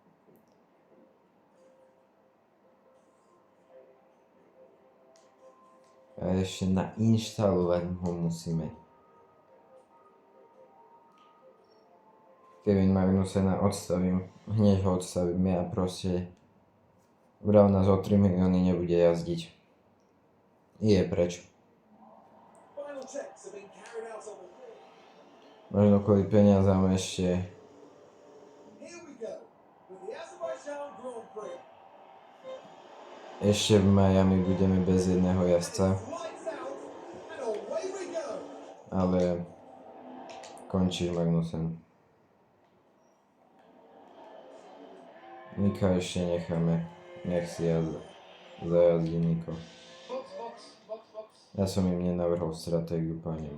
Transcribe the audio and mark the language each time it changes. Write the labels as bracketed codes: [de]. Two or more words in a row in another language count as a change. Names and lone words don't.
[sk] A ešte nainštalovať ho musíme. Kevin Magnussena odstavím. Hneď ho odstavím. Ja proste... Bral nás o 3 milióny, nebude jazdiť. Je preč. [en] Final checks have been carried out on the field. [sk] Možno kvôli peniazám ešte... [en] Here we go with the Azerbaijan Grand Prix. [sk] Ešte v Miami budeme bez jedného jazdca. [en] Lights out and away we go. [sk] Ale... Končí Magnussen. Nika ešte necháme. Nech si zajazdí Niko. [en] Box, box, box, box. [sk] Ja som im nenavrhol stratégiu, Pane